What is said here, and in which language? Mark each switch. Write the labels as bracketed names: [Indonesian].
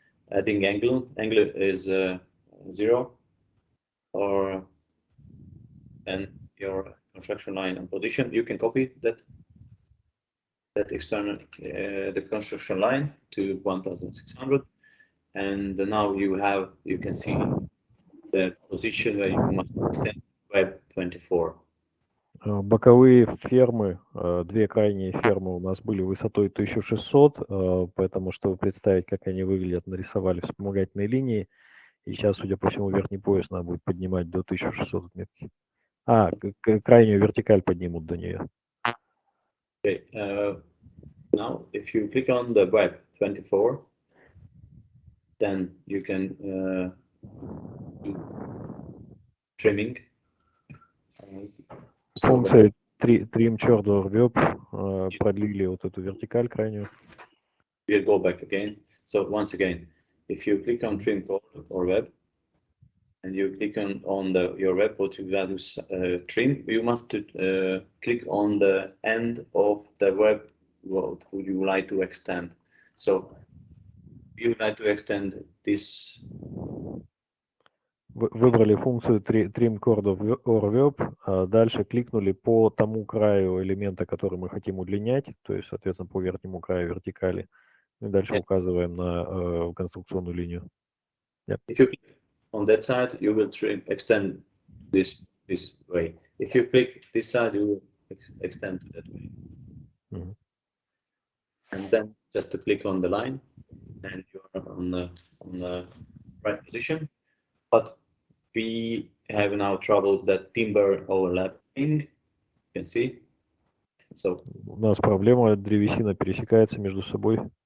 [English] Adding angle is 0, or and your construction line and position. You can copy that external the construction line to 1,600, and now you can see the position where you must extend web 24. [Russian] Боковые фермы, две крайние фермы у нас были высотой 1600, поэтому, чтобы представить, как они выглядят, нарисовали вспомогательные линии. И сейчас, судя по всему, верхний пояс надо будет поднимать до 1600 отметки. Крайнюю вертикаль поднимут до нее. [English] Okay. Now, if you click on the web 24, then you can do trimming. [Russian] Функция trim chord web продлили вот эту вертикаль крайнюю. [English] We'll go back again. So once again, if you click on trim chord or web, and you click on your web, what you values trim, you must click on the end of the web what would you like to extend. So you would like to extend this. [Russian] Выбрали функцию trim chord or web, а дальше кликнули по тому краю элемента, который мы хотим удлинять, то есть, соответственно, по верхнему краю вертикали. И дальше указываем на конструкционную линию. [English] If you click on that side, you will extend this way. If you click this side, you will extend to that way. Mm-hmm. And then just to click on the line, and you're on the right position. But we have now trouble that timber overlapping. You can see. So [Russian] у нас проблема, древесина пересекается между собой.